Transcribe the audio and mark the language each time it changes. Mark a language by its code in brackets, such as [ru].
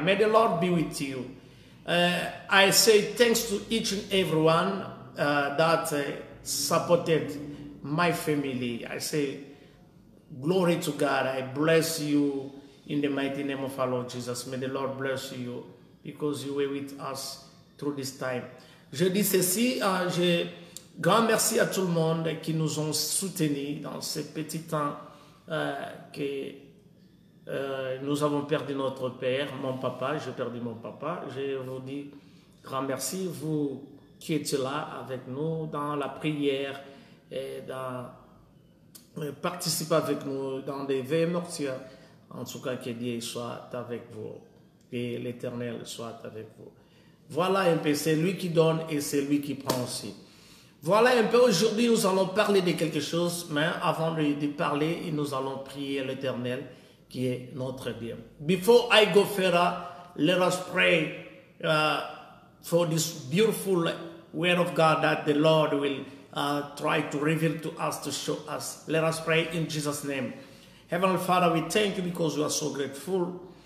[en] May the Lord be with you. I say thanks to each and everyone that supported my family. I say glory to God. I bless you in the mighty name of our Lord Jesus. May the Lord bless you because you were with us through this time. [fr] Je dis ceci, grand merci à tout le monde qui nous ont soutenus dans ces petits temps que nous avons perdu notre père, mon papa. J'ai perdu mon papa. Je vous dis grand merci, vous qui êtes là avec nous dans la prière et participez avec nous dans des veilles mortuaires. En tout cas, que Dieu soit avec vous, que l'Éternel soit avec vous. Voilà un peu, c'est lui qui donne et c'est lui qui prend aussi. Voilà un peu, aujourd'hui nous allons parler de quelque chose, mais avant de parler, nous allons prier l'Éternel qui est notre Dieu. [en] Before I go further, let us pray for this beautiful word of God that the Lord will try to reveal to us, to show us. Let us pray in Jesus' name. Heavenly Father, we thank you because we are so grateful.